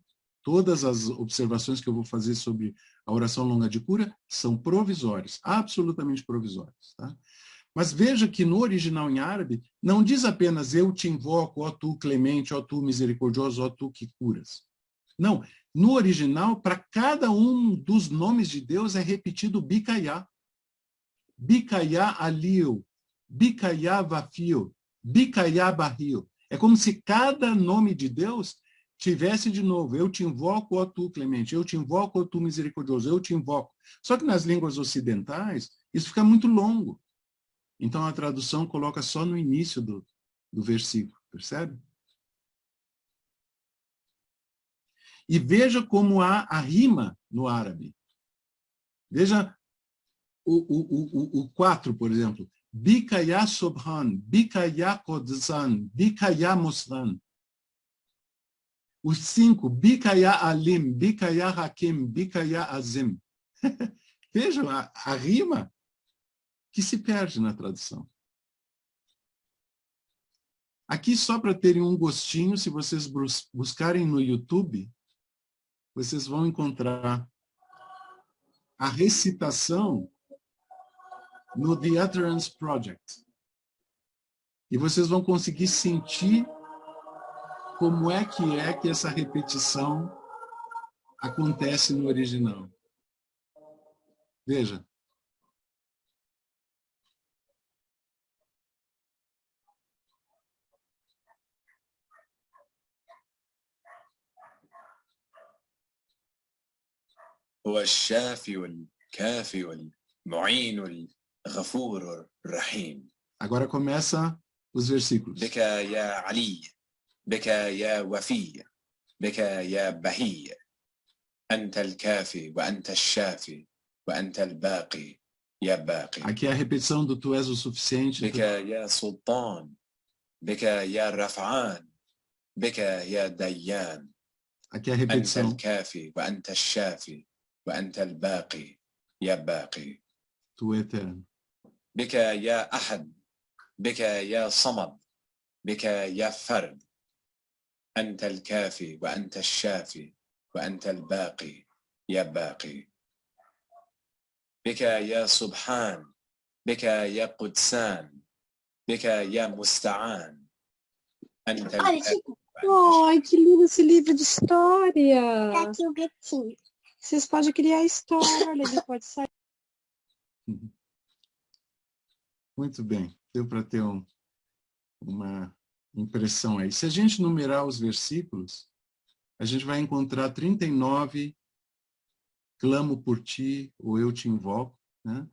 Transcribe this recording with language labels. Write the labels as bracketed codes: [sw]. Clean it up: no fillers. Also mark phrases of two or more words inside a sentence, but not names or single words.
[pt] Todas as observações que eu vou fazer sobre a oração longa de cura são provisórias, absolutamente provisórias, tá? Mas veja que no original em árabe, não diz apenas eu te invoco, ó tu clemente, ó tu misericordioso, ó tu que curas. Não, no original, para cada um dos nomes de Deus é repetido bikaya. [ar] بك يا علي، بك يا وفي، بك يا بهي. [pt] É como se cada nome de Deus tivesse de novo, eu te invoco, ó tu clemente, eu te invoco, ó tu misericordioso, eu te invoco. Só que nas línguas ocidentais, isso fica muito longo. Então a tradução coloca só no início do versículo, percebe? E veja como há a rima no árabe. Veja o 4, por exemplo. [ar] بك يا سبحان، بك يا قدسان، بك يا مستعان. O 5, بك يا عليم، بك يا حكيم، بك يا عظيم. [pt] Vejam a rima que se perde na tradução. Aqui, só para terem um gostinho, se vocês buscarem no YouTube, vocês vão encontrar a recitação no The Utterance Project. E vocês vão conseguir sentir como é que essa repetição acontece no original. Veja. [ar] هو الشافي والكافي والمعين والغفور الرحيم. [pt] Agora começa os versículos. [ar] بك يا علي، بك يا وفي، بك يا بهي، أنت الكافي وأنت الشافي وأنت الباقي يا باقي. [pt] Aqui é a repetição do tu és o suficiente. [ar] بك يا سلطان، بك يا رفعان، بك يا ديان. [pt] Aqui é a [ar] أنت [pt] repetição. [ar] الكافي وأنت الشافي وأنت الباقي يا باقي. [pt] Tu eterno. [ar] بك يا أحد، بك يا صمد، بك يا فرد. أنت الكافي وأنت الشافي وأنت الباقي يا باقي. بك يا سبحان، بك يا قدسان، بك يا مستعان. أنت الكافي. [pt] Ai, que lindo esse livro de história. Tá aqui o gatinho. Vocês podem criar história, ele pode sair. Muito bem. Deu para ter uma impressão aí. Se a gente numerar os versículos, a gente vai encontrar 39, clamo por ti, ou eu te invoco, né?